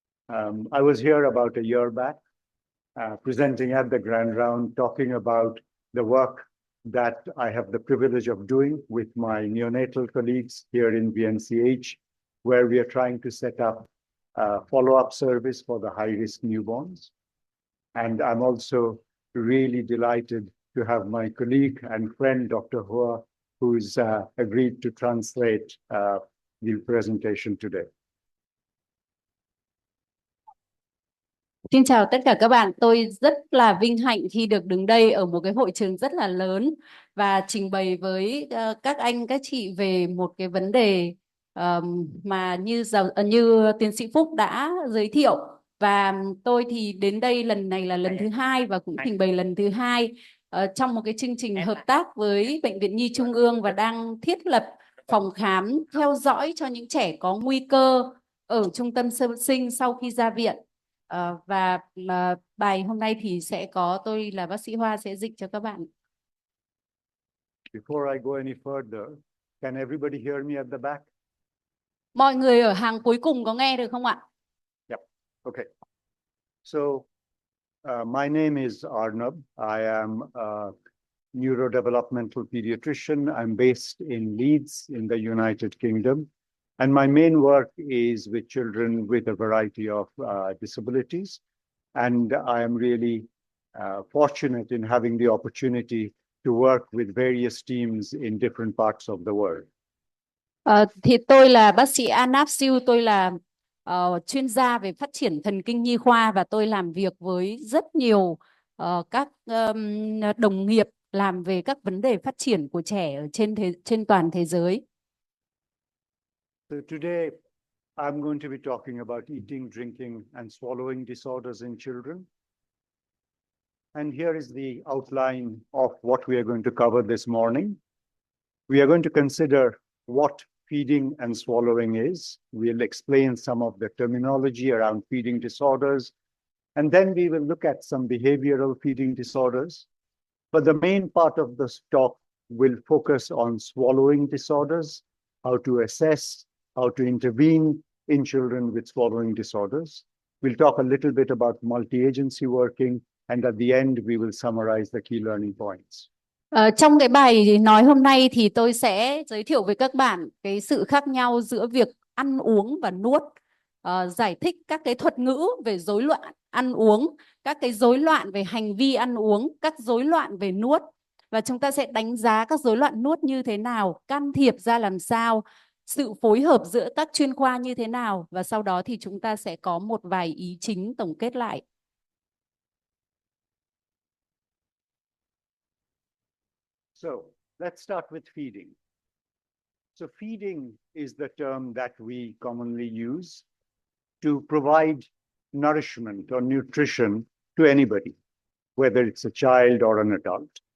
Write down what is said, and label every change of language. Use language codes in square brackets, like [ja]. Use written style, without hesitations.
[en] I was here about a year back, presenting at the Grand Round, talking about the work that I have the privilege of doing with my neonatal colleagues here in VNCH, where we are trying to set up a follow-up service for the high-risk newborns. And I'm also really delighted to have my colleague and friend, Dr. Hua, who's agreed to translate the presentation today. [vi] Xin chào tất cả các bạn, tôi rất là vinh hạnh khi được đứng đây ở một cái hội trường rất là lớn và trình bày với các anh, các chị về một cái vấn đề mà như tiến sĩ Phúc đã giới thiệu. Và tôi thì đến đây lần này là lần thứ hai và cũng trình bày lần thứ hai trong một cái chương trình hợp tác với Bệnh viện Nhi Trung ương và đang thiết lập phòng khám theo dõi cho những trẻ có nguy cơ ở trung tâm sơ sinh sau khi ra viện. Và bài hôm nay thì sẽ có tôi là bác sĩ Hoa sẽ dịch cho các bạn. [en] Before I go any further, can everybody hear me at the back? [vi] Mọi người ở hàng cuối cùng có nghe được không ạ? [en] Yep. Okay. So, my name is Arnab. I am a neurodevelopmental pediatrician. I'm based in Leeds in the United Kingdom. And my main work is with children with a variety of disabilities. And I am really fortunate in having the opportunity to work with various teams in different parts of the world. [vi] Thì tôi là bác sĩ Arnab Seal, tôi là chuyên gia về phát triển thần kinh nhi khoa và tôi làm việc với rất nhiều các đồng nghiệp làm về các vấn đề phát triển của trẻ ở trên toàn thế giới. [en] So today I'm going to be talking about eating, drinking, and swallowing disorders in children. And here is the outline of what we are going to cover this morning. We are going to consider what feeding and swallowing is. We'll explain some of the terminology around feeding disorders. And then we will look at some behavioral feeding disorders. But the main part of this talk will focus on swallowing disorders, how to assess, how to intervene in children with swallowing disorders. We'll talk a little bit about multi-agency working, and at the end, we will summarize the key learning points. [vi] Trong cái bài nói hôm nay thì tôi sẽ giới thiệu với các bạn cái sự khác nhau giữa việc ăn uống và nuốt, giải thích các cái thuật ngữ về rối loạn ăn uống, các cái rối loạn về hành vi ăn uống, các rối loạn về nuốt. Và chúng ta sẽ đánh giá các rối loạn nuốt như thế nào, can thiệp ra làm sao, sự phối hợp giữa các chuyên khoa như thế nào. Và sau đó thì chúng ta sẽ có một vài ý chính tổng kết lại. [en] So let's start with feeding. So feeding is the term that we commonly use to provide nourishment or nutrition to anybody, whether it's a child or an adult.